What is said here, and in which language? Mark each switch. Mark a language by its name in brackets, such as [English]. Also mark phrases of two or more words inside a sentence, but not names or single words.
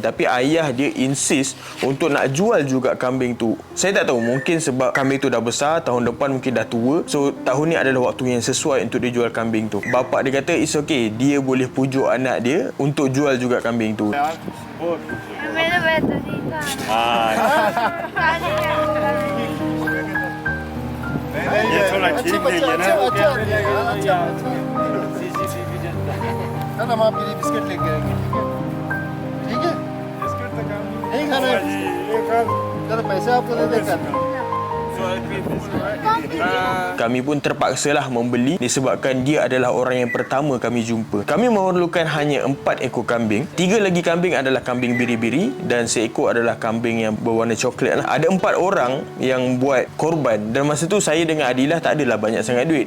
[Malay] Tapi ayah dia insist untuk nak jual juga kambing tu. Saya tak tahu, mungkin sebab kambing tu dah besar, tahun depan mungkin dah tua. So tahun ni adalah waktu yang sesuai untuk dia jual kambing tu. Bapak dia kata [English] it's okay, [Malay] dia boleh pujuk anak dia untuk jual juga kambing tu. [Hindi] ये थोड़ा ठीक नहीं है ना. चल हम आपके लिए बिस्किट लेके आएंगे. ठीक है. बिस्किट तो काम नहीं खाना है. चलो पैसे आपको दे देंगे. [Malay] Kami pun terpaksalah membeli disebabkan dia adalah orang yang pertama kami jumpa. Kami memerlukan hanya 4 ekor kambing. 3 lagi kambing adalah kambing biri-biri dan seekor adalah kambing yang berwarna coklat. Ada 4 orang yang buat korban. Dan masa tu saya dengan Adilah tak adalah banyak sangat duit.